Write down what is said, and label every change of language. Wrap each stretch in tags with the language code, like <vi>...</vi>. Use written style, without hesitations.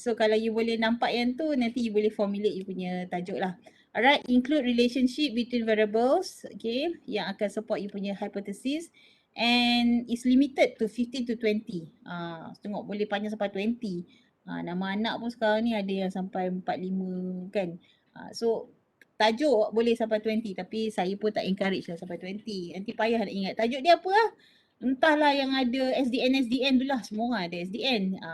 <ms>So kalau you boleh nampak yang tu nanti you boleh formulate you punya tajuk lah.</ms> <en>Alright, include relationship between variables, okay,</en> <ms>yang akan</ms> <en>support you punya hypothesis and is limited to 15 to 20.</en> <ms>Tengok boleh panjang sampai 20. Nama anak pun sekarang ni ada yang sampai 45 kan. So tajuk boleh sampai 20 tapi saya pun tak encourage lah sampai 20. Nanti payah nak ingat tajuk dia apa lah. Entahlah yang ada SDN tu lah, semua orang ada SDN.</ms>